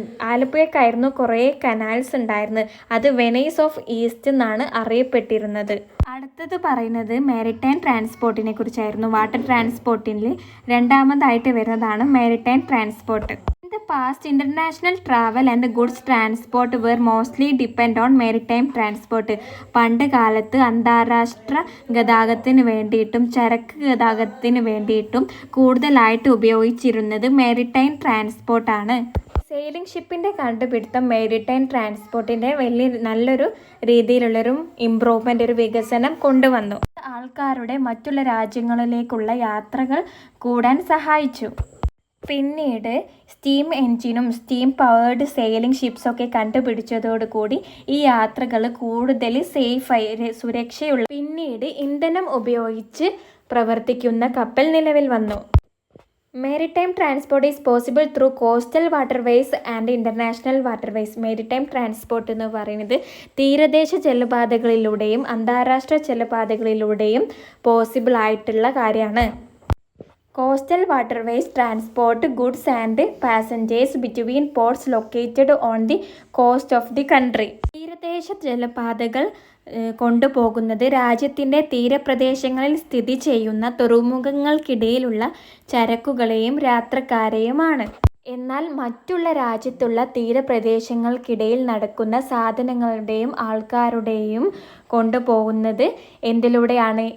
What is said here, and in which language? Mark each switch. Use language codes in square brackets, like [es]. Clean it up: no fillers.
[ml] ആലപ്പുഴക്കായിരുന്നു കുറേ കനാൽസ് ഉണ്ടായിരുന്നത്. അത് വെനൈസ് ഓഫ് ഈസ്റ്റ് എന്നാണ് അറിയപ്പെട്ടിരുന്നത്. അടുത്തത് പറയുന്നത് മാരിടൈം ട്രാൻസ്പോർട്ടിനെ കുറിച്ചായിരുന്നു. വാട്ടർ ട്രാൻസ്പോർട്ടിൽ രണ്ടാമതായിട്ട് വരുന്നതാണ് maritime transport. [en] In the past, international travel and goods transport were mostly depend on maritime transport. [ml] പണ്ട് കാലത്ത് അന്താരാഷ്ട്ര ഗതാഗതത്തിന് വേണ്ടിയിട്ടും ചരക്ക് ഗതാഗതത്തിന് വേണ്ടിയിട്ടും കൂടുതലായിട്ട് ഉപയോഗിച്ചിരുന്നത് മാരിടൈം ട്രാൻസ്പോർട്ടാണ്. സെയിലിംഗ് ഷിപ്പിൻ്റെ കണ്ടുപിടുത്തം മാരിടൈം ട്രാൻസ്പോർട്ടിൻ്റെ നല്ലൊരു രീതിയിലുള്ളൊരു ഇംപ്രൂവ്മെൻ്റ്, ഒരു വികസനം കൊണ്ടുവന്നു. ആൾക്കാരുടെ മറ്റുള്ള രാജ്യങ്ങളിലേക്കുള്ള യാത്രകൾ കൂടാൻ സഹായിച്ചു. പിന്നീട് സ്റ്റീം എൻജിനും സ്റ്റീം പവേർഡ് സെയിലിംഗ് ഷിപ്സൊക്കെ കണ്ടുപിടിച്ചതോടുകൂടി ഈ യാത്രകൾ കൂടുതൽ സേഫായി, സുരക്ഷയുള്ള. പിന്നീട് ഇന്ധനം ഉപയോഗിച്ച് പ്രവർത്തിക്കുന്ന കപ്പൽ നിലവിൽ വന്നു. [en] Maritime transport is possible through coastal waterways and international waterways. [ml] Maritime transport എന്ന് പറയുന്നത് തീരദേശ ജലപാതകളിലൂടെയും അന്താരാഷ്ട്ര ജലപാതകളിലൂടെയും പോസിബിൾ ആയിട്ടുള്ള കാര്യമാണ്. [en] Coastal waterways transport goods and passengers between ports located on the coast of the country. [ml] തീരദേശ ജലപാതകൾ കൊണ്ടുപോകുന്നത് രാജ്യത്തിൻ്റെ തീരപ്രദേശങ്ങളിൽ സ്ഥിതി ചെയ്യുന്ന തുറമുഖങ്ങൾക്കിടയിലുള്ള ചരക്കുകളെയും യാത്രക്കാരെയുമാണ്. എന്നാൽ മറ്റുള്ള രാജ്യത്തുള്ള തീരപ്രദേശങ്ങൾക്കിടയിൽ നടക്കുന്ന സാധനങ്ങളുടെയും ആൾക്കാരുടെയും കൊണ്ടുപോകുന്നത് എന്തിലൂടെയാണ്?